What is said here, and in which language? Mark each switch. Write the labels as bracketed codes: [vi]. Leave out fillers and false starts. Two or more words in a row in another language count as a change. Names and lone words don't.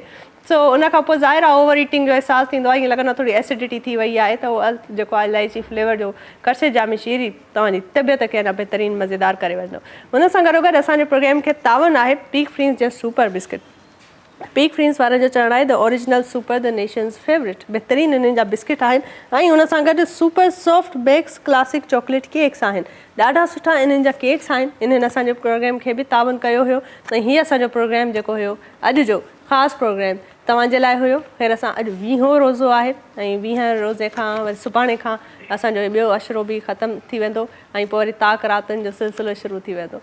[sd] सो उन खां पोइ ज़ाहिर आहे [en] over eating [sd] जो अहसासु थींदो आहे, ईअं लॻंदो आहे थोरी एसिडिटी थी वई आहे, त उहो जेको आहे इलायची फ्लेवर जो करशे जामे शीरी तव्हांजी तबियत खे अञा बहितरीनु मज़ेदार करे वठंदो। उन सां गॾोगॾु असांजे प्रोग्राम खे तावन आहे पीक फ्रींस जा सुपर बिस्किट। पीक फ्रींस वारनि जो चवणु आहे [en] the original super the nation's favorite. [sd] बहितरीनु इन्हनि जा बिस्किट आहिनि ऐं उन सां गॾु सुपर सॉफ्ट बेक्स क्लासिक चॉकलेट केक्स आहिनि। ॾाढा सुठा इन्हनि जा केक्स आहिनि। इन्हनि असांजे प्रोग्राम खे बि तावन कयो हुयो ऐं हीअ असांजो प्रोग्राम जेको हुयो अॼु जो ख़ासि प्रोग्राम तव्हांजे लाइ हुयो। ख़ैर असां अॼु 20हों रोज़ो आहे ऐं 20 रोज़े खां वरी सुभाणे खां असांजो ॿियो अशरो बि ख़तमु थी वेंदो ऐं पोइ वरी ताक रातनि जो सिलसिलो शुरू थी वेंदो।